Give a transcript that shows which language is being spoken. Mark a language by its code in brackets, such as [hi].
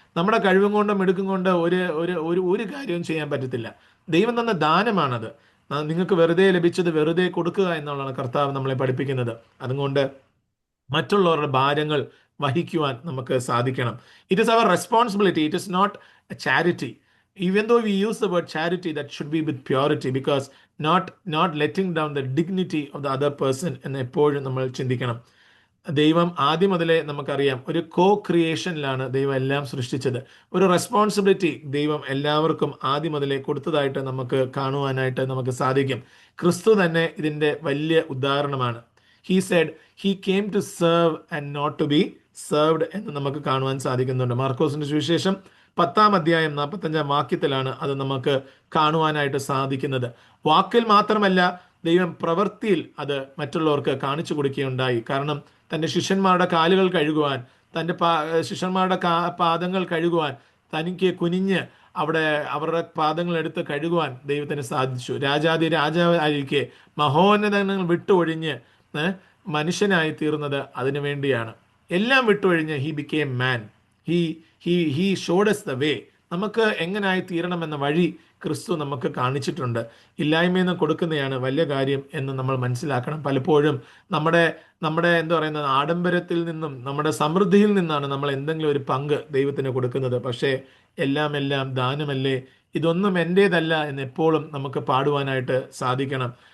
[ml] നമ്മുടെ കഴിവും കൊണ്ടും മിടുക്കും കൊണ്ട് ഒരു കാര്യവും ചെയ്യാൻ പറ്റത്തില്ല. ദൈവം തന്ന ദാനമാണത്. നിങ്ങൾക്ക് വെറുതെ ലഭിച്ചത് വെറുതെ കൊടുക്കുക എന്നുള്ളതാണ് കർത്താവ് നമ്മളെ പഠിപ്പിക്കുന്നത്. അതുകൊണ്ട് മറ്റുള്ളവരുടെ ഭാരങ്ങൾ വഹിക്കുവാൻ നമുക്ക് സാധിക്കണം. [en] It is our responsibility, it is not a charity. Even though we use the word charity, that should be with purity, because not letting down the dignity of the other person [ml] എന്ന് എപ്പോഴും നമ്മൾ ചിന്തിക്കണം. ദൈവം ആദ്യം മുതലേ നമുക്കറിയാം ഒരു ക്രിയേഷനിലാണ് ദൈവം എല്ലാം സൃഷ്ടിച്ചത്. ഒരു റെസ്പോൺസിബിലിറ്റി ദൈവം എല്ലാവർക്കും ആദ്യം മുതലേ കൊടുത്തതായിട്ട് നമുക്ക് കാണുവാനായിട്ട് നമുക്ക് സാധിക്കും. ക്രിസ്തു തന്നെ ഇതിൻ്റെ വലിയ ഉദാഹരണമാണ്. [en] He said he came to serve and not to be served [ml] എന്ന് നമുക്ക് കാണുവാൻ സാധിക്കുന്നുണ്ട്. മാർക്കോസിന്റെ സുവിശേഷം 10-ാം അധ്യായം 45-ാം വാക്യത്തിലാണ് അത് നമുക്ക് കാണുവാനായിട്ട് സാധിക്കുന്നത്. വാക്കിൽ മാത്രമല്ല, ദൈവം പ്രവൃത്തിയിൽ അത് മറ്റുള്ളവർക്ക് കാണിച്ചു കൊടുക്കുകയുണ്ടായി. കാരണം തൻ്റെ ശിഷ്യന്മാരുടെ കാലുകൾ കഴുകുവാൻ, തൻ്റെ ശിഷ്യന്മാരുടെ പാദങ്ങൾ കഴുകുവാൻ, തനിക്ക് കുനിഞ്ഞ് അവിടെ അവരുടെ പാദങ്ങൾ എടുത്ത് കഴുകുവാൻ ദൈവത്തിന് സാധിച്ചു. രാജാവായിരിക്കെ മഹോന്നതങ്ങൾ വിട്ടൊഴിഞ്ഞ് മനുഷ്യനായി തീർന്നത് അതിനു വേണ്ടിയാണ്. എല്ലാം വിട്ടൊഴിഞ്ഞ് [en] He became man. He showed us the way. [ml] നമുക്ക് എങ്ങനായി തീരണമെന്ന വഴി ക്രിസ്തു നമുക്ക് കാണിച്ചിട്ടുണ്ട്. ഇല്ലായ്മയിൽ നിന്ന് കൊടുക്കുന്നതാണ് വലിയ കാര്യം എന്ന് നമ്മൾ മനസ്സിലാക്കണം. പലപ്പോഴും നമ്മുടെ എന്താ പറയുന്നത്, ആഡംബരത്തിൽ നിന്നും നമ്മുടെ സമൃദ്ധിയിൽ നിന്നാണ് നമ്മൾ എന്തെങ്കിലും ഒരു പങ്ക് ദൈവത്തിന് കൊടുക്കുന്നത്. പക്ഷേ എല്ലാം ദാനമല്ലേ, ഇതൊന്നും എൻ്റേതല്ല എന്ന് എപ്പോഴും നമുക്ക് പാടുവാനായിട്ട് സാധിക്കണം.